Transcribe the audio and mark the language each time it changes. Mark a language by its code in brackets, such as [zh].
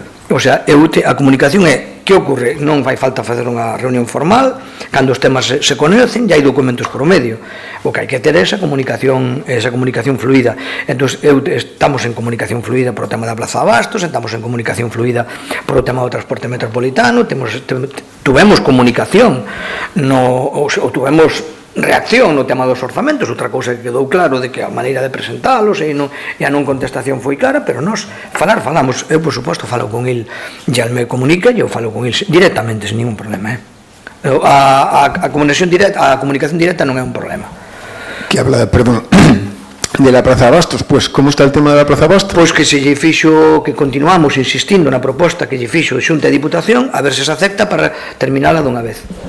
[gl] O sea, a comunicación é que ocorre, non fai falta facer unha reunión formal, cando os temas se conocen, e hai documentos por o medio. O que hai que ter é esa comunicación fluida. Entón, estamos en comunicación fluida por o tema da Plaza de Abastos, estamos en comunicación fluida por o tema do transporte metropolitano, tuvemos comunicación, tuvemos reacción no tema dos orzamentos. Outra cousa que quedou claro de que a maneira de presentalos e a non contestación foi clara, pero nós falamos, eu por suposto falo con el, ya me comunica e eu falo con el directamente, [es] sin ningún problema. [gl] A comunicación directa non é un problema. [es] Que habla, perdón, de la Plaza de Abastos, pues, ¿cómo está el tema de la Plaza de Abastos? [gl] Pois que se lle fixo, que continuamos insistindo na proposta que lle fixo Xunta de Diputación, a ver se acepta para terminala dunha vez.